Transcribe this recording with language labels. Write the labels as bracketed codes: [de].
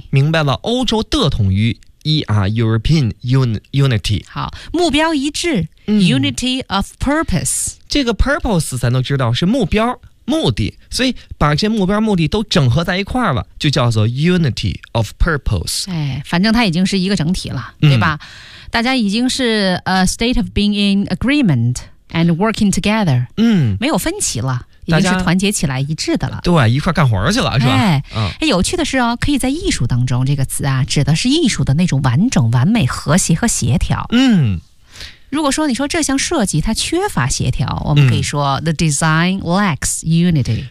[zh] 明白了，欧洲的统一。European Unity，好，目标一致 ，Unity of Purpose。这个 purpose 咱都知道是目标、目的，所以把这目标、目的都整合在一块了，就叫做 Unity of Purpose。哎，反正它已经是一个整体了，对吧？大家已经是 [en] a state of being in agreement and working together。 [zh] 没有分歧了。已经是团结起来一致的了，对，一块干活去了，是吧？有趣的是哦，可以在艺术当中，这个词啊，指的是艺术的那种完整、完美、和谐和协调。如果说你说这项设计它缺乏协调，我们可以说 [en] the design lacks unity。